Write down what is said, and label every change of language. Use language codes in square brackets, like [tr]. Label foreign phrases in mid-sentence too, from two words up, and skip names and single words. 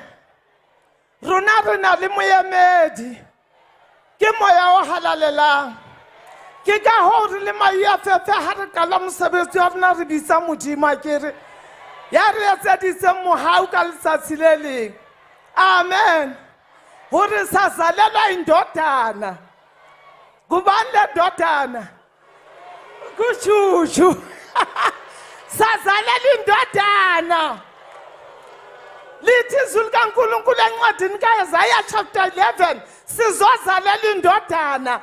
[st] Runa le moemedi. Ke moya o halalelang. Ke ka hore le EFF ha re kala mosebetsi wa rona re bitsa Modimo akere. Ya re etseditse mohau ka letsatsi le leng. [zu] Amen. Hore sazalelwa indodana. Kubani le ndodana? Kushushu. Sazalela indodana. Lithi izwi likaNkulunkulu encwadini kaIsaiah chapter 11 sizozalela indodana.